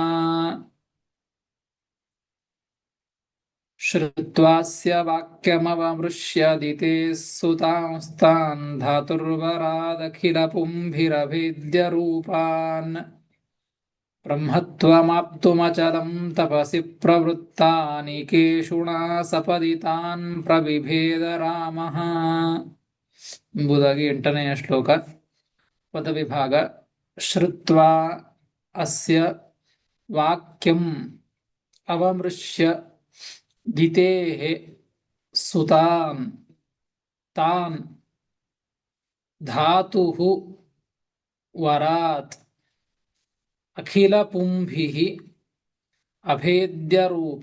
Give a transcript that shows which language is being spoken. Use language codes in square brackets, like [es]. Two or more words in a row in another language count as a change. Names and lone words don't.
[sa] श्रुत्वास्य वाक्यमवमृश्य दिते सुतांस्तान् धातुर्वरादखिल पुंभिरभेद्य रूपान् ब्रह्मत्वमाप्तुमचलं तपसि प्रवृत्तानेकेषुणा सपदि तान् प्रविभेद रामः [kn] ಎಂಬುದಾಗಿ 8ನೆಯ ಶ್ಲೋಕ. ಪದವಿಭಾಗ. [sa] श्रुत्वा अस्य वाक्यं अवमृश्य दितेः सुतान् तान् धातुः वरात् अखिल पुंभिः अभेद्य रूप.